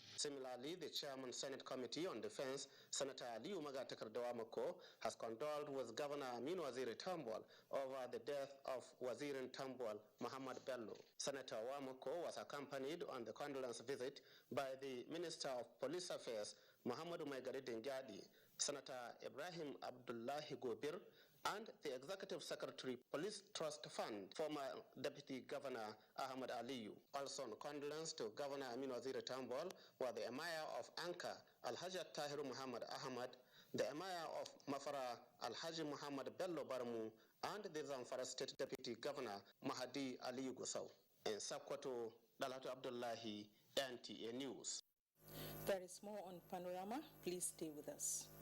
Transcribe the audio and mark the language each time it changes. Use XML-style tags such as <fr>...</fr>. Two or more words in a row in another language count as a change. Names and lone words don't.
<en>Similarly, the Chairman Senate Committee on Defense, Senator Aliyu Magatakar Dawamako, has condoled with Governor Aminu Waziri Tambuwal over the death of Wazirin Tambuwal, Muhammad Bello. Senator Wamako was accompanied on the condolence visit by the Minister of Police Affairs, Muhammad Umaigari Dingyadi, Senator Ibrahim Abdullahi Gobir, and the Executive Secretary, Police Trust Fund, former Deputy Governor Ahmad Aliyu. Also on condolence to Governor Aminu Waziri Tambuwal were the Emir of Anka, Alhaji Tahiru Muhammad Ahmad, the Emir of Mafara, Alhaji Muhammad Bello Barmu, and the Zamfara State Deputy Governor Mahdi Aliyu Gusau. In Sokoto, Dalhatu Abdullahi, NTA News. There is more on Panorama. Please stay with us.</en>